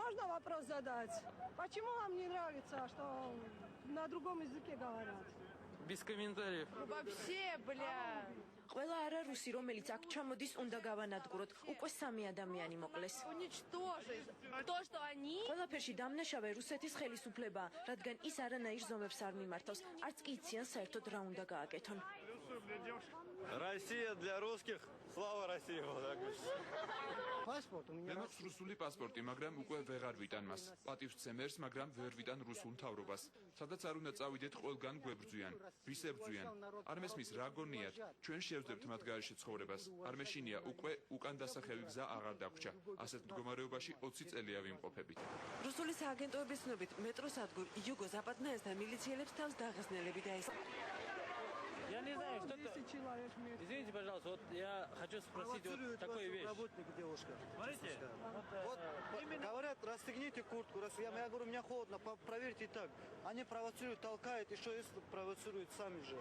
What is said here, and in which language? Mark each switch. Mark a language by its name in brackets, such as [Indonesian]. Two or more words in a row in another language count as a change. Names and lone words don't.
[Russian] можно вопрос задать? Почему вам не нравится, что на другом языке говорят? Без комментариев. Вообще, бля. [Georgian] ყველა არარუსი, რომელიც აქ ჩამოდის, უნდა გავანადგუროთ. უკვე 3 ადამიანი მოკლეს. [Russian] Уничтожить. То, что они... [Georgian] ყველაფერში დამნაშავე რუსეთის ხელისუფლებაა, რადგან ის არანაირ ზომებს არ მიმართავს, არც კი იციან საერთოდ რა უნდა გააკეთონ. [Russian] Россия для русских. Слава России. Паспорт у меня. [Georgian] მე მაქვს რუსული პასპორტი, მაგრამ უკვე ვეღარ ვიტან მას. პატივსცემერს, მაგრამ ვერ ვიტან რუსულ მთავრობას. სადაც არ უნდა წავიდეთ, ყველგან გვებრძვიან. ვის ებრძვიან? არ მესმის რა გონიათ? ჩვენ შევძლებთ მათ გარეშე ცხოვრებას. არ მეშინია უკვე უკან დასახევი გზა აღარ დაგვრჩა. ასეთ მდგომარეობაში 20 წელია ვიმყოფებით. რუსული სააგენტოების ცნობით, მეტროსადგურ იუგო-ზაპადნაესთან მილიციელებს თავს დაღესნელები დაესწრნენ. [Russian] Я не знаю, что это. Человек вместе. Извините, пожалуйста, вот я хочу спросить вот такую вещь. Работник девушка. Смотрите, Вот говорят, расстегните куртку. Я говорю, у меня холодно, проверьте так. Они провоцируют, толкают, и что если провоцируют сами же.